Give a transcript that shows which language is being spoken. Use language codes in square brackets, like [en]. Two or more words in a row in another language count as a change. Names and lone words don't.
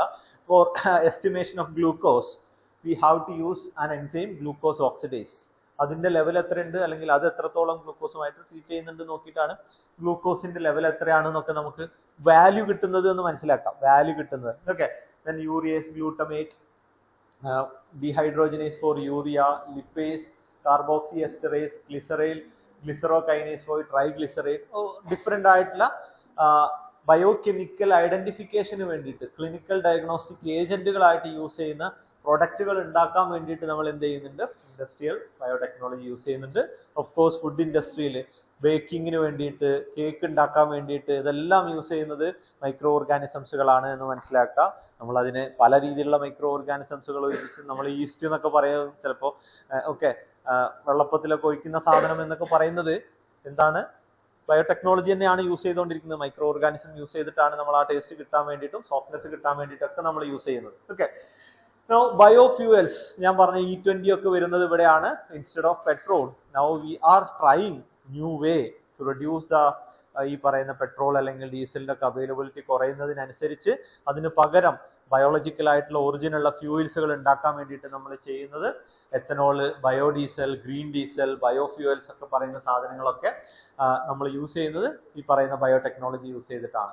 [en] for estimation of glucose we have to use an enzyme glucose oxidase. [ml] അതിന്റെ ലെവൽ എത്രയുണ്ട്, അല്ലെങ്കിൽ അത് എത്രത്തോളം ഗ്ലൂക്കോസുമായിട്ട് ട്രീറ്റ് ചെയ്യുന്നുണ്ട് നോക്കിയിട്ടാണ് ഗ്ലൂക്കോസിന്റെ ലെവൽ എത്രയാണെന്നൊക്കെ നമുക്ക് വാല്യൂ കിട്ടുന്നത് എന്ന് മനസ്സിലാക്കാം. വാല്യൂ കിട്ടുന്നത് ഓക്കെ. [en] then urease, glutamate, dehydrogenase for urea, lipase, carboxyesterase, glycerol, glycerokinase for triglyceride. [ml] ഡിഫറെന്റ് ആയിട്ടുള്ള ബയോകെമിക്കൽ ഐഡന്റിഫിക്കേഷന് വേണ്ടിയിട്ട് [en] clinical diagnostic [ml] ഏജന്റുകളായിട്ട് യൂസ് ചെയ്യുന്ന പ്രൊഡക്റ്റുകൾ ഉണ്ടാക്കാൻ വേണ്ടിയിട്ട് നമ്മൾ എന്ത് ചെയ്യുന്നുണ്ട്? [en] industrial biotechnology [ml] യൂസ് ചെയ്യുന്നുണ്ട്. [en] of course [ml] ഫുഡ് ഇൻഡസ്ട്രിയിൽ ബേക്കിങ്ങിന് വേണ്ടിയിട്ട്, കേക്ക് ഉണ്ടാക്കാൻ വേണ്ടിയിട്ട് ഇതെല്ലാം യൂസ് ചെയ്യുന്നത് മൈക്രോ ഓർഗാനിസംസുകളാണ് എന്ന് മനസ്സിലാക്കുക. നമ്മൾ അതിന് പല രീതിയിലുള്ള മൈക്രോ ഓർഗാനിസംസുകൾ യൂസ്, നമ്മൾ ഈസ്റ്റ് എന്നൊക്കെ പറയുന്നത് ചിലപ്പോൾ ഓക്കെ വെള്ളപ്പത്തിലൊക്കെ ഒഴിക്കുന്ന സാധനം എന്നൊക്കെ പറയുന്നത് എന്താണ്? ബയോടെക്നോളജി തന്നെയാണ് യൂസ് ചെയ്തുകൊണ്ടിരിക്കുന്നത്. മൈക്രോ ഓർഗാനിസം യൂസ് ചെയ്തിട്ടാണ് നമ്മൾ ആ ടേസ്റ്റ് കിട്ടാൻ വേണ്ടിയിട്ടും സോഫ്റ്റ്നെസ് കിട്ടാൻ വേണ്ടിയിട്ടൊക്കെ നമ്മൾ യൂസ് ചെയ്യുന്നത്. ഓക്കെ. [en] Now biofuels, [ml] ഞാൻ പറഞ്ഞ E20 ഒക്കെ വരുന്നത് ഇവിടെയാണ്. [en] instead of petrol now we are trying new way to reduce the [ml] ഈ പറയുന്ന പെട്രോൾ അല്ലെങ്കിൽ ഡീസലിന്റെ ഒക്കെ അവൈലബിലിറ്റി കുറയുന്നതിനനുസരിച്ച് അതിന് പകരം ബയോളജിക്കൽ ആയിട്ടുള്ള ഒറിജിനുള്ള ഫ്യൂവൽസുകൾ ഉണ്ടാക്കാൻ വേണ്ടിയിട്ട് നമ്മൾ ചെയ്യുന്നത് എത്തനോള്, ബയോഡീസൽ, [en] green diesel, [ml] ബയോഫ്യൂവൽസ് ഒക്കെ പറയുന്ന സാധനങ്ങളൊക്കെ നമ്മൾ യൂസ് ചെയ്യുന്നത് ഈ പറയുന്ന ബയോടെക്നോളജി യൂസ് ചെയ്തിട്ടാണ്.